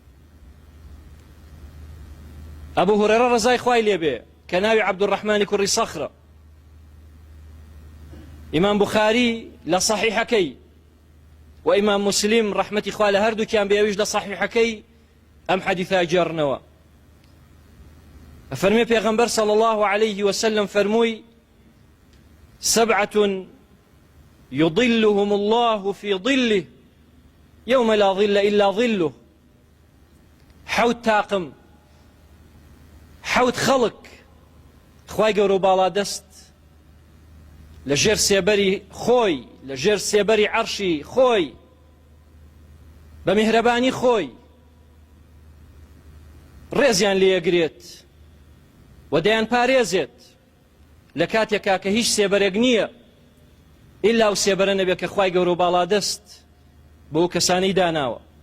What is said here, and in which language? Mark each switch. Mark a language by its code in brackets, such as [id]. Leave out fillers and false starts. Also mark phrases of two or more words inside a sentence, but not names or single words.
[ckb] ئەبوو هورەیرە ڕەزای خوای لێبێ کە ناوی عەبدوڕەحمانی کوڕی سەخرە، ئیمام بوخاری لە صەحیحەکەی و ئیمام موسلیم ڕەحمەتی خوا لە هەردووکیان بێویش لە صەحیحەکەی ئەم حەدیثە جێڕنەوە. فەرمێ پێغەمبەر [ar] صلی الله عليه وسلم فەرمووی: سبعة يظلهم الله في ظله يوم لا ظل إلا ظله. [ckb] حوت تاقم، حوت خەڵک خوای گەورە و باڵا دەست لە ژێر سێبەری خۆی، لە ژێر سێبەری عەرشی خۆی بە میهرەبانی خۆی ڕێزیان لێیەگرێت و دەیان پارێزێت لە کاتێکا کە هیچ سێبەرێک نییە ئیلا و سێبەرە نەبێت کە خوای گەورە و باڵا دەست بۆ کەسانەی داناوە.